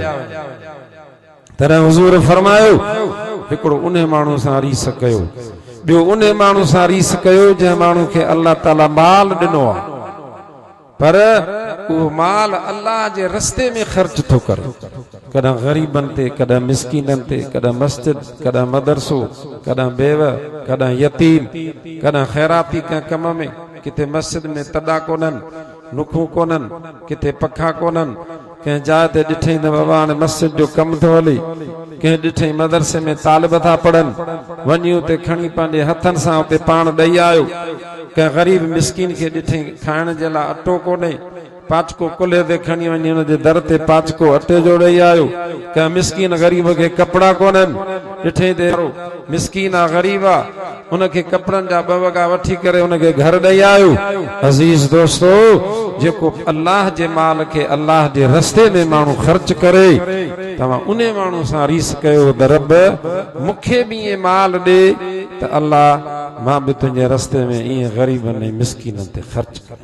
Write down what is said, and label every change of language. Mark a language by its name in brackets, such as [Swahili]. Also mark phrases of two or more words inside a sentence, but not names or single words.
[Sindhi] तॾहिं हुज़ूर फरमायो, हिकिड़ो उन माण्हू सां रीस कयो, ॿियो उन माण्हू सां रीस कयो जंहिं माण्हू खे अल्लाह ताला माल ॾिनो आहे, पर उहो माल अल्लाह जे रस्ते में ख़र्च थो करे। कदा गरीबन ते, कदा मिस्कीनन ते, कदा मस्जिद, कदा मदरसो, कदा बेव, कदा यतीम, कदा खैराती का कम में, किते मस्जिद में तदा कोनन, नुखू कोनन, किते पखा कोनन, कहीं जाए ते डिठे न बाबा ने मस्जिद जो कम थो हले, कहीं डिठे मदरसे में तालिब था पढ़न, वनियो ते खणी पांजे हथन सां उते पाण ॾेई आयो, कहीं गरीब मिस्कीन के डिठे खाइण जे लाइ अटो कोने, पाचको कुल्हे ते खणी वञी हुन जे दर ते पाचको अटे जो ॾेई आयो, कंहिं मिस्कीन गरीब खे कपिड़ा कोन्हनि, ॾिठे ते मिस्कीन आहे गरीब आहे उनखे कपिड़नि जा 2 वॻा वठी करे उनखे घर ॾेई आयो। अज़ीज़ दोस्तो, जेको अल्लाह जे माल खे अल्लाह जे रस्ते में माण्हू ख़र्च करे, तव्हां उन माण्हू सां रीस कयो त रब मूंखे बि ईअं माल ॾे त अल्लाह मां बि तुंहिंजे रस्ते में ईअं ग़रीबनि ऐं मिस्कीननि ते ख़र्च कयां।